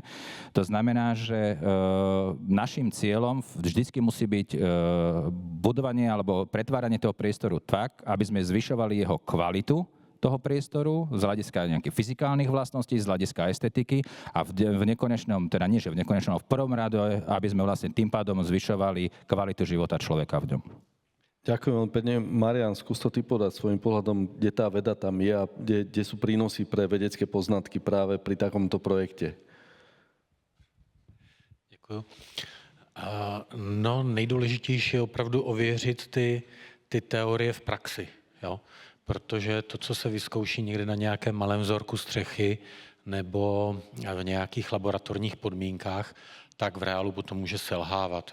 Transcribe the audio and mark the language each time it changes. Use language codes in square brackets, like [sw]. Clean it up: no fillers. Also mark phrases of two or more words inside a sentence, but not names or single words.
[sk] To znamená, že našim cieľom vždycky musí byť budovanie alebo pretváranie toho priestoru tak, aby sme zvyšovali jeho kvalitu toho priestoru z hľadiska nejakých fyzikálnych vlastností, z hľadiska estetiky a v nekonečnom, teda nie že v nekonečnom, v prvom rade, aby sme vlastne tým pádom zvyšovali kvalitu života človeka v ňom. Ďakujem veľmi pekne. Marian, skús to ty podať svojím pohľadom, kde tá veda tam je a kde sú prínosy pre vedecké poznatky práve pri takomto projekte. [cs] Děkuji. No, nejdůležitější je opravdu ověřit ty teorie v praxi, jo? Protože to, co se vyzkouší někde na nějakém malém vzorku střechy nebo v nějakých laboratorních podmínkách, tak v reálu potom může selhávat.